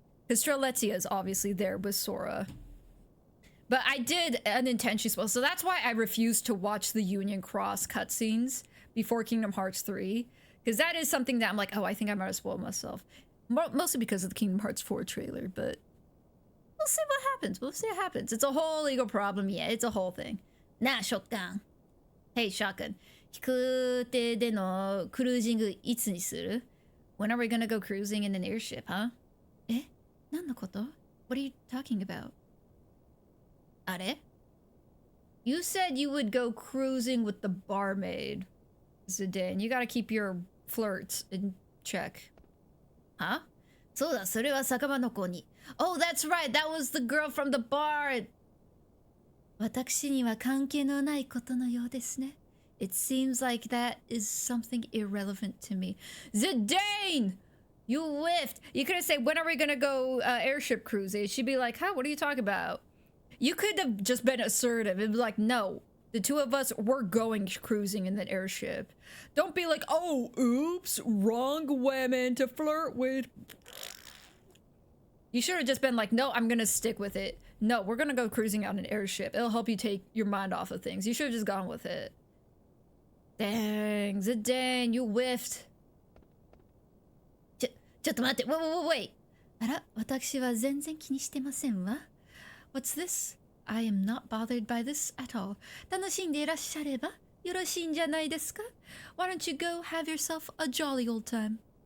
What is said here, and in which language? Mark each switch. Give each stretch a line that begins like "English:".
English: Because Strelitzia is obviously there with Sora. But I did unintentionally spoil, so that's why I refused to watch the Union Cross cutscenes before Kingdom Hearts 3. Because that is something that I'm like, oh, I think I might have spoiled myself. Mostly because of the Kingdom Hearts 4 trailer, but we'll see what happens. We'll see what happens. It's a whole legal problem. Yeah, it's a whole thing. Nah, Shotgun. Hey, Shotgun.
Japanese: 飛空艇でのクルージングいつにする?
English: When are we gonna go cruising in an airship, huh?
Japanese: え?何のこと?
English: What are you talking about?
Japanese: あれ?
English: You said you would go cruising with the barmaid, Zidane. You gotta keep your flirt in check. Huh?
Japanese: そうだ、それは酒場の子に。
English: Oh, that's right. That was the girl from the bar.
Japanese: 私には関係のないことのようですね。
English: It seems like that is something irrelevant to me. Zidane! You whiffed! You could have said, when are we gonna go airship cruising? She'd be like, huh, what are you talking about? You could have just been assertive. It'd be like, no, the two of us, we're going cruising in that airship. Don't be like, oh, oops, wrong women to flirt with. You should have just been like, no, I'm gonna stick with it. No, we're gonna go cruising on an airship. It'll help you take your mind off of things. You should have just gone with it. Dang, Zidane, you whiffed.
Japanese: ちょっと待って、wait. あら、私は全然気にしてませんわ。
English: What's this? I am not bothered by this at all.
Japanese: 楽しんでいらっしゃればよろしいんじゃないですか?
English: Why don't you go have yourself a jolly old time?